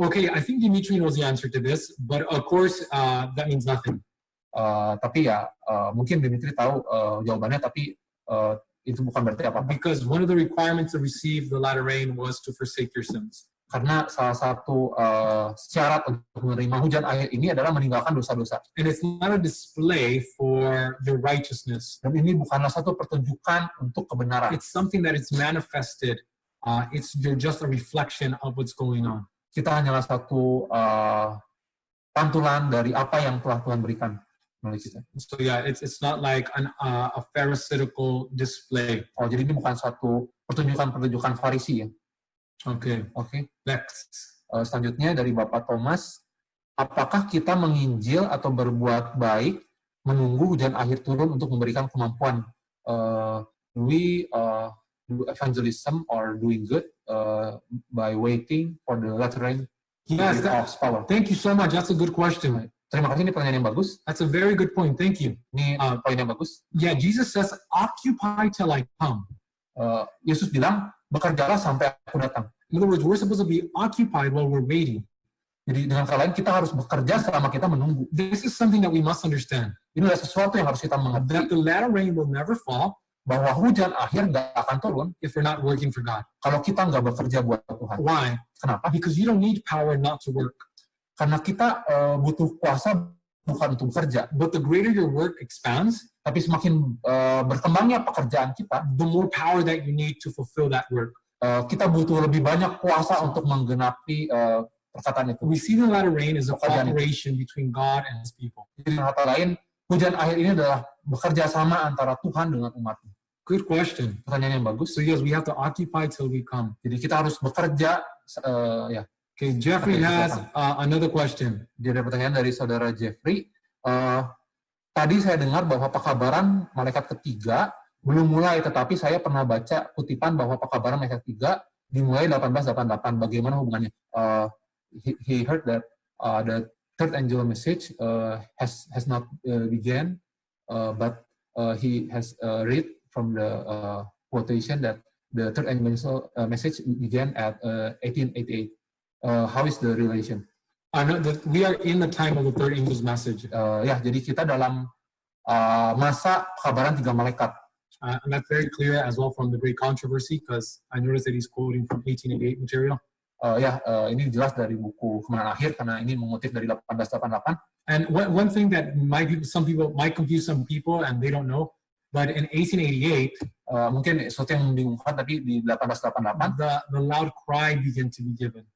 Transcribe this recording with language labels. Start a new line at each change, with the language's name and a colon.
English: Okay, I think Dimitri knows the answer to this, but of course that means nothing.
Indonesian: Tapi ya mungkin Dimitri tahu jawabannya, tapi itu bukan berarti apa-apa.
English: Because one of the requirements to receive the latter rain was to forsake your sins.
Indonesian: Karena salah satu syarat untuk menerima hujan akhir ini adalah meninggalkan dosa-dosa.
English: And it's not a display for your righteousness.
Indonesian: Dan ini bukanlah satu pertunjukan untuk kebenaran.
English: It's something that is manifested. You're just a reflection of what's going on.
Indonesian: Kita hanyalah satu pantulan dari apa yang telah Tuhan berikan melalui kita.
English: So yeah, it's not like a pharisaical display.
Indonesian: Jadi ini bukan suatu pertunjukan Farisi ya.
English: Okay. Next.
Indonesian: Selanjutnya dari Bapak Thomas, apakah kita menginjil atau berbuat baik menunggu hujan akhir turun untuk memberikan kemampuan?
English: We do evangelism or doing good by waiting for the latter rain? Yes, power. Thank you so much. That's a good question.
Indonesian: Terima kasih, ini pertanyaan yang bagus.
English: That's a very good point. Thank you.
Indonesian: Ini poin yang bagus.
English: Yeah, Jesus says, occupy till I come.
Indonesian: Yesus bilang, bekerjalah sampai aku datang.
English: In other words, we're supposed to be occupied while we're waiting.
Indonesian: Jadi dengan kata lain, kita harus bekerja selama kita menunggu.
English: This is something that we must understand.
Indonesian: Ini adalah sesuatu yang harus kita mengerti.
English: That the latter rain will never fall.
Indonesian: Bahwa hujan akhir nggak akan turun
English: if we're not working for God.
Indonesian: Kalau kita nggak bekerja buat Tuhan.
English: Why?
Indonesian: Kenapa?
English: Because you don't need power not to work.
Indonesian: Karena kita butuh kuasa bukan untuk bekerja.
English: But the greater your work expands,
Indonesian: tapi semakin berkembangnya pekerjaan kita,
English: the more power that you need to fulfill that work.
Indonesian: Kita butuh lebih banyak kuasa untuk menggenapi perkataan itu.
English: We see the latter rain as a cooperation between God and His people.
Indonesian: Jadi dengan kata lain, hujan akhir ini adalah bekerja sama antara Tuhan dengan umatnya.
English: Good question.
Indonesian: Pertanyaan yang bagus.
English: So yes, we have to occupy till we come.
Indonesian: Jadi kita harus bekerja, ya.
English: Okay, Jeffrey has another question.
Indonesian: Jadi ada pertanyaan dari saudara Jeffrey. Tadi saya dengar bahwa pekabaran malaikat ketiga belum mulai, tetapi saya pernah baca kutipan bahwa pekabaran malaikat ketiga dimulai 1888. Bagaimana hubungannya?
English: He heard that the third angel message has not began, but he has read from the quotation that the third angel message began at 1888. How is the relation? I know that we are in the time of the third angel's message.
Indonesian: Ya, jadi kita dalam masa pekabaran tiga malaikat.
English: And that's very clear as well from the great controversy, because I noticed that he's quoting from 1888 material.
Indonesian: Ini jelas dari buku Kemenangan Akhir karena ini mengutip dari 1888.
English: And one thing that some people might confuse some people and they don't know, but in 1888,
Indonesian: mungkin sesuatu yang membingungkan, tapi di 1888
English: the loud cry began to be given.